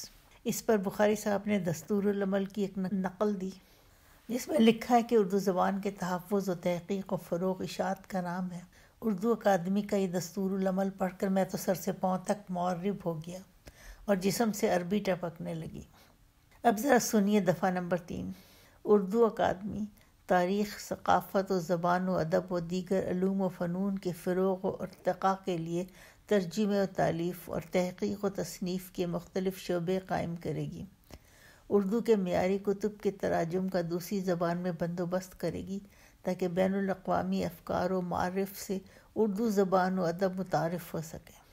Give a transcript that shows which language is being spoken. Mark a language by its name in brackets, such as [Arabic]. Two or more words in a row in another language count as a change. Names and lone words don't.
[Urdu] اس پر بخاری صاحب نے دستور العمل کی ایک نقل دی جس میں لکھا ہے کہ اردو زبان کے تحفظ و تحقیق و فروغ اشاعت کا نام ہے۔ اردو اکادمی کا یہ دستور العمل پڑھ کر میں تو سر سے پاؤں تک معرب ہو گیا اور جسم سے عربی ٹپکنے لگی۔ اب ذرا سنیے دفعہ نمبر 3۔ اردو اکادمی تاریخ، ثقافت و زبان و ادب و دیگر علوم و فنون کے فروغ و ارتقاء کے لیے ترجمے و تالیف اور تحقیق و تصنیف کے مختلف شعبے قائم کرے گی۔ اردو کے معیاری کتب کے تراجم کا دوسری زبان میں بندوبست کرے گی تاکہ بین الاقوامی افکار و معارف سے اردو زبان و ادب متعارف ہو سکے۔